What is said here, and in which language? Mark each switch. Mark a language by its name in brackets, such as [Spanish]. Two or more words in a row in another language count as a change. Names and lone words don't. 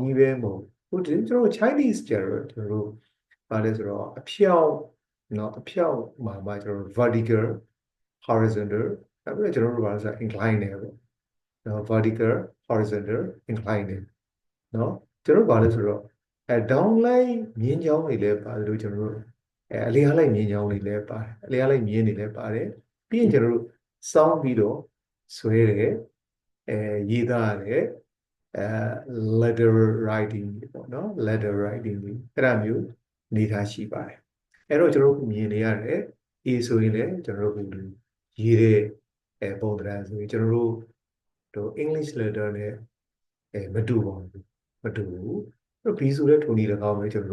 [Burmese] ကြီးပဲမဟုတ်ဘူးဒီကျွန်တော်တို့ Chinese ကျတော့ကျွန်တော်တို့ပါလဲဆိုတော့အဖြောင့်เนาะအဖြောင့်မှာကျွန်တော်တို့ [English] vertical horizontal [Burmese] အဲ့ဒါကျွန်တော်တို့ပါလဲဆိုတော့ incline နေပေါ့เนาะ [English] vertical horizontal incline [Burmese] နေเนาะကျွန်တော်တို့ပါလဲဆိုတော့downline မြ င်းချောင်းတွေလည်းပါတယ်လို့ကျွန်တော်တို့အလျားလိုက်မြင်းချောင်းတွေလည်းပါတယ်အလျားလိုက်မြင်းတွေလည်းပါတယ်ပြီးရင်ကျွန်တော်တို့စောင်းပြီးတော့ဆွဲတယ်ရေးသားတယ် [English] letter writing [Burmese] ပေါ့နော် letter writing အဲ့ဒါမျိုးနေထားရှိပါတယ်အဲ့တော့ကျွန်တော်တို့မြင်နေရတယ် A ဆိုရင်လည်းကျွန်တော်တို့ရေးတဲ့ပုံသဏ္ဍာန်ဆိုရင် ကျွန်တော်တို့ [English] English letter [Burmese] နဲ့မတူပါဘူးမတူဘူးအဲ့ B ဆိုတဲ့ထုံနည်း၎င်းပဲကျွန်တော်